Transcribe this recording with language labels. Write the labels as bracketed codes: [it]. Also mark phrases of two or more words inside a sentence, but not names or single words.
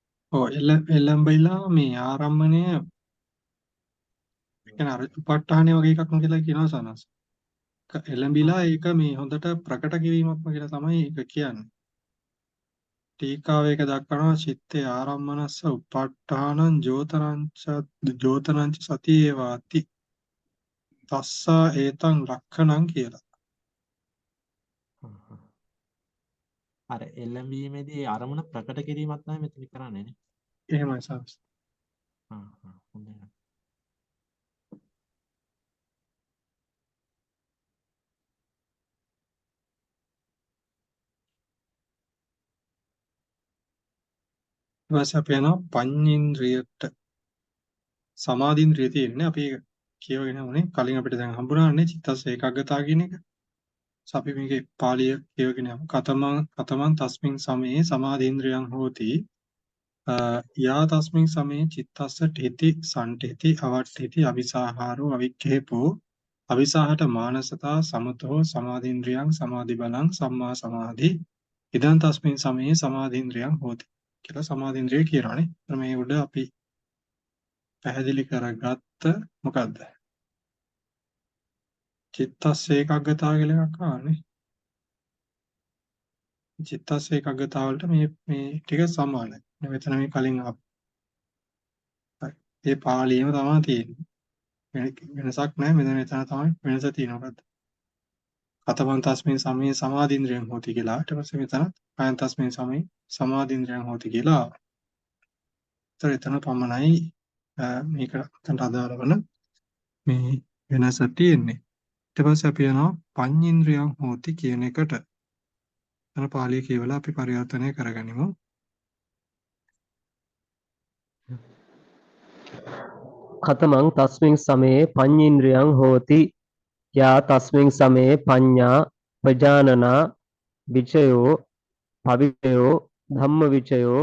[si] ඔව් එළඹිලා මේ ආරම්මණය කියන්නේ අර උපට්ඨානය වගේ එකක් නේ කියලා කියනවා සනස්. එළඹිලා ඒක මේ හොඳට ප්‍රකට කිරීමක්ම කියලා තමයි ඒක කියන්නේ. ටීකාව එක දක්වනවා [pi] චිත්තේ ආරම්මනස්ස උපට්ඨානං ජෝතනංච සති ඒවාති තස්සා ඒතං රක්ඛණං කියලා. හ්ම් හ්ම්. [si] අර එළඹීමේදී අරමුණ ප්‍රකට කිරීමක් තමයි මෙතන කරන්නේ නේ. එහෙමයි සනස්. හොඳයි. ඊට පස්සේ අපි යනවා පඤ්ඤේන්ද්‍රියට සමාධින්ද්‍රිය තියෙන්නේ අපි ඒක කියවගෙන යමුනේ කලින් අපිට දැන් හම්බුණානේ චිත්තස් ඒකාග්‍රතාව කියන එක. අපි මේකේ පාළිය කියවගෙන යමු. [pi] කතමං තස්මින් සමයේ සමාධීන්ද්‍රියං හෝති යා තස්මින් සමයේ චිත්තස්ස ඨිති සම්ඨිති අවට්ඨිති අවිසාහාරෝ අවික්ඛේපෝ අවිසාහට මානසතා සමතෝ සමාධීන්ද්‍රියං සමාධි බලං සම්මා සමාධි ඉදං තස්මින් සමයේ සමාධීන්ද්‍රියං හෝති [si] කියලා සමාධීන්ද්‍රිය කියනවානේ. මේ උඩ අපි පැහැදිලි කරගත්ත මොකද්ද? චිත්තස් ඒකාග්‍රතාව කියලා එකක් ආනේ. චිත්තස් ඒකාග්‍රතාව වලට මේ ටික සමානයි. මෙතන මේ කලින් ඒ පාළියේම තමයි තියෙන්නේ. වෙනසක් නැහැ. මෙතන තමයි වෙනස තියෙන්නේ. [pi] කතමං තස්මින් සමයේ සමාධීන්ද්‍රියං හෝති කියලා. [si] ඊට පස්සේ මෙතන [pi] අයං තස්මින් සමයේ සමාධීන්ද්‍රියං හෝති කියලා. [si] එතන පමණයි මේකට අදාළ වන මේ වෙනස තියෙන්නේ. ඊට පස්සේ අපි යනවා [pi] පඤ්ඤේන්ද්‍රියං හෝති [si] කියන එකට. අර පාළිය කියවලා අපි පරිවර්තනය කරගනිමු. [pi] කතමං තස්මින් සමයේ පඤ්ඤේන්ද්‍රියං හෝති යා තස්මින් සමයේ පඤ්ඤා ප්‍රජානනා විචයෝ පවිචයෝ ධම්මවිචයෝ